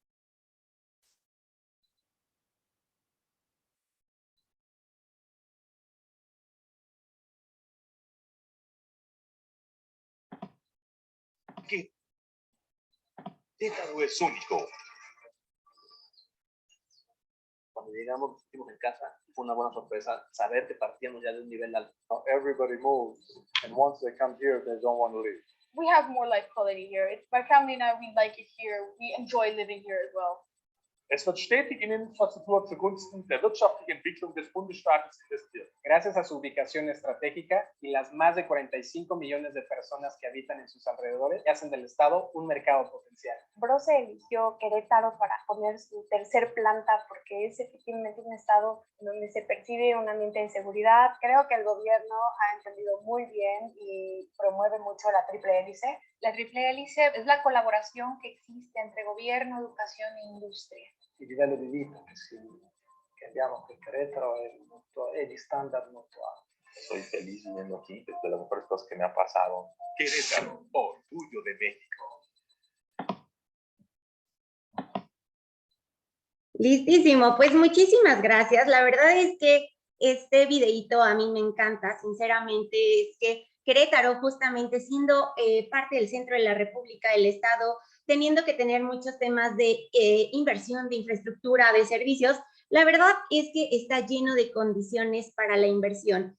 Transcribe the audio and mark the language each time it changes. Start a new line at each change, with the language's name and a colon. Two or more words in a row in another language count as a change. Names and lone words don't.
Spanish: Querétaro es único. Cuando llegamos, nos sentimos en casa. Fue una buena sorpresa saber que partíamos ya de un nivel alto.
English: Everybody moves, and once they come here, they don't want to leave. We have more life quality here. My family and I, we like it here. We enjoy living here as well.
German: Es wird stetig in Infrastruktur zugunsten der wirtschaftlichen Entwicklung des Bundesstaates investiert.
Spanish: Gracias a su ubicación estratégica y las más de 45 millones de personas que habitan en sus alrededores, hacen del Estado un mercado potencial. Brose eligió Querétaro para poner su tercer planta porque es efectivamente un estado donde se percibe un ambiente de seguridad. Creo que el gobierno ha entendido muy bien y promueve mucho la triple hélice. La triple hélice es la colaboración que existe entre gobierno, educación e industria.
Italian: Il livello di vita che abbiamo qui a Querétaro è di standard molto alto.
Spanish: Soy feliz viviendo aquí, es de las mejores cosas que me ha pasado. Querétaro, orgullo de México. Listísimo, pues muchísimas gracias. La verdad es que este videíto a mí me encanta, sinceramente, es que Querétaro justamente siendo parte del centro de la República, del Estado, teniendo que tener muchos temas de inversión, de infraestructura, de servicios, la verdad es que está lleno de condiciones para la inversión.